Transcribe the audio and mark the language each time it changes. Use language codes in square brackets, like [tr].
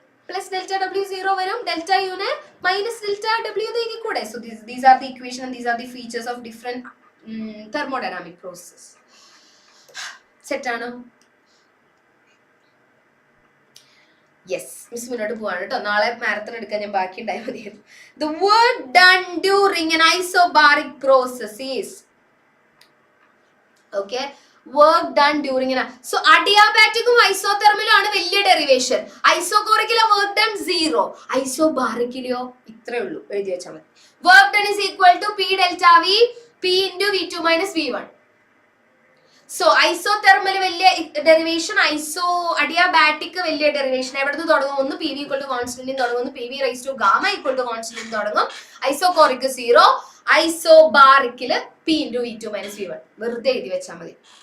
[ml] Plus delta W 0 വരും, delta Yun minus delta W എഴുതി കൂടെ. [en] So these are the equation and these are the features of different thermodynamic process. [ml] Set ആണോ? Yes, miss മുന്നോട്ട് പോവാണ് കേട്ടോ. നാളെ marathon എടുക്കാൻ ഞാൻ ബാക്കി ഉണ്ടായാൽ മതിയായിരുന്നു. [en] The work done during an isobaric process is okay, work done during an so adiabatic [ml] ഉം ഐസോതെർമലും ആണ് വലിയ ഡെറിവേഷൻ. ഐസോകോറിക്കിലെ വർക്ക് ഡൺ 0, ഐസോബാറിക്കിലെയോ ഇത്രേ ഉള്ളൂ, എഴുതി വെച്ചാൽ മതി. [en] Work done is equal to P delta V P into V2 minus V1. [ml] So isothermal വലിയ derivation, ഐസോ adiabatic വലിയ ഡെറിവേഷൻ. എവിടുന്ന് തുടങ്ങും? ഒന്ന് പി വി ഈക്വൽ ടു കോൺസ്റ്റന്റിൽ തുടങ്ങും, ഒന്ന് P V raise to gamma equal to കോൺസ്റ്റന്റിൽ തുടങ്ങും. Isochoric 0, ഐസോബാറിക്കില് P into V2 minus V1. വെറുതെ എഴുതി വെച്ചാൽ മതി.